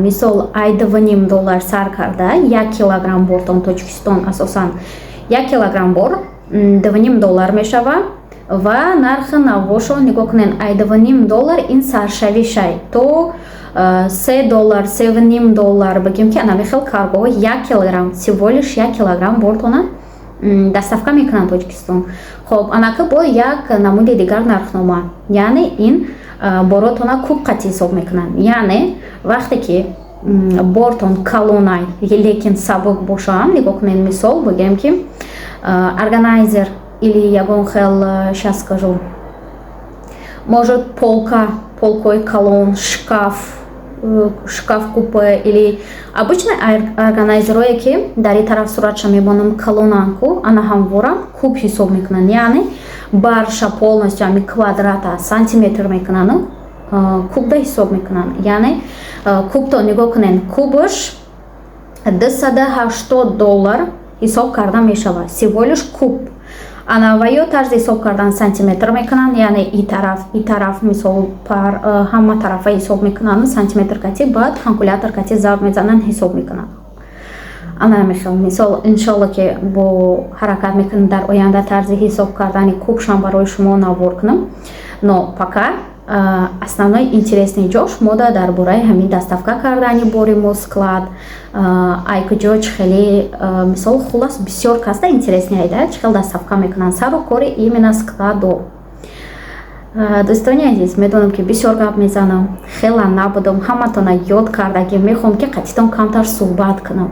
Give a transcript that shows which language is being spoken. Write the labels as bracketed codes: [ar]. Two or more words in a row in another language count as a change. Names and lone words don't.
[tg] Мисол ай $2.5 сар карда 1 килограмм бортон Тоҷикистон асосан 1 килограмм бор $2.5 мешавад ва нархи навошо нигоҳ кунед. Ай $2.5 ин саршавишай то $3, $3.5 бигем ки анами хел каргоҳо 1 килограмм [ru] всего лишь 1 килограмм [tg] бортона доставка мекунанд Тоҷикистон. Хоб, анака бо як намуди дигар нархнома, яъне ин боротона куб қати ҳисоб мекунанд. Яъне вақте ки бортон калонай лекин сабук бошанд, нигоҳ кунед мисол бигем ки органайзер или ягон хел [ru] щас скажу может [tg] полкои калон, [ru] шкаф купе или обычный [tg] органайзерое ки дар ин тараф суратша мебонам калонанку ана ҳамвора куб ҳисоб мекунанд. Яъне барша полностью ами квадрата сантиметр мекунанд кубда ҳисоб мекунанд. Яъне кубто нигоҳ кунед кубаш $280 ҳисоб карда мешавад. [ru] Всего лишь куб. [tg] Ана ва ё тарзи ҳисоб кардан сантиметр мекунанд, яъне и тараф мисол пар ҳама тарафа ҳисоб мекунанд сантиметр кати, баъд калкулятор кати зарб мезананд ҳисоб мекунанд. Ана мехел мисол иншалло ки бо ҳаракат мекунем дар оянда тарзи ҳисоб кардани кубшам барои шумо навор кунам. [ru] Но пока основной интересный [tg] ҷош мода дар бораи ҳамин доставка кардани бори мо склад айкуҷо чӣ хеле мисол хулас бисёр каста интересный айда чӣ хел доставка мекунанд сару кори именно складо. Дӯстони азиз, медонам ки бисёр гап мезанам, хела набудам, ҳаматона ёд кардагӣ мехоҳам ки қатитон камтар суҳбат кунам.